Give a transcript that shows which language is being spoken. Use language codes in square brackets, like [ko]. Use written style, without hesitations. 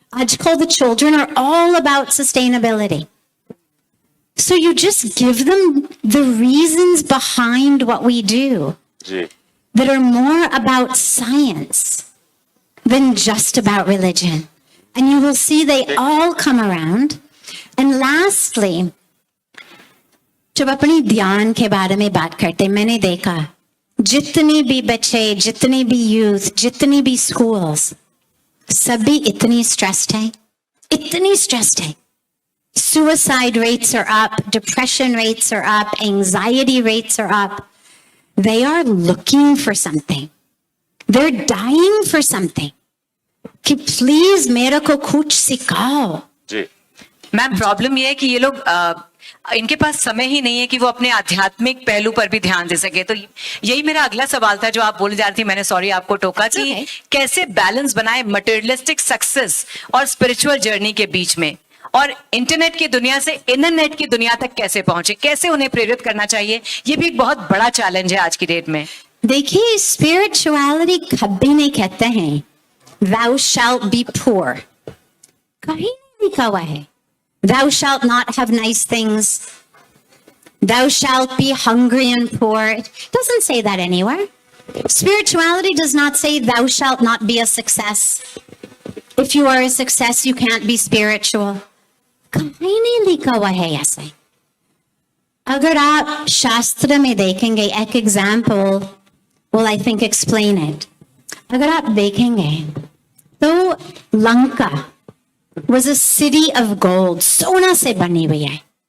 [en] Aajkal, the children are all about sustainability. So you just give them the reasons behind what we do that are more about science than just about religion. And you will see they all come around. And lastly, [hi] जब अपनी ध्यान के बारे में बात करते, मैंने देखा जितने भी बच्चे, जितने भी यूथ, जितनी भी स्कूल्स, सभी इतनी स्ट्रेस्ड हैं, इतनी स्ट्रेस्ड हैं. [en] Suicide rates are up, depression rates are up, anxiety rates are up. They are looking for something. They're dying for something. [hi] कि प्लीज मेरे को कुछ सिखाओ. जी. मैम प्रॉब्लम ये है कि ये लोग इनके पास समय ही नहीं है कि वो अपने आध्यात्मिक पहलू पर भी ध्यान दे सके. तो यही मेरा अगला सवाल था जो आप बोले जा रही थी. मैंने सॉरी आपको टोका कि कैसे बैलेंस बनाए मटेरियलिस्टिक सक्सेस और स्पिरिचुअल जर्नी के बीच में, और इंटरनेट की दुनिया से इंटरनेट की दुनिया तक कैसे पहुंचे, कैसे उन्हें प्रेरित करना चाहिए. ये भी एक बहुत बड़ा चैलेंज है आज की डेट में. देखिए, स्पिरिचुअलिटी कभी नहीं कहते हैं [en] thou shalt be poor. [hi] कहीं नहीं लिखा हुआ है [en] thou shalt not have nice things, thou shalt be hungry and poor. It doesn't say that anywhere. Spirituality does not say thou shalt not be a success. If you are a success, you can't be spiritual. [hi] कहीं नहीं लिखा हुआ है ऐसे. अगर आप शास्त्र में देखेंगे, एक example [en] will I think explain it. [hi] अगर आप देखेंगे तो Lanka [en] was a city of gold, [hi] सोना से बनी हुई है.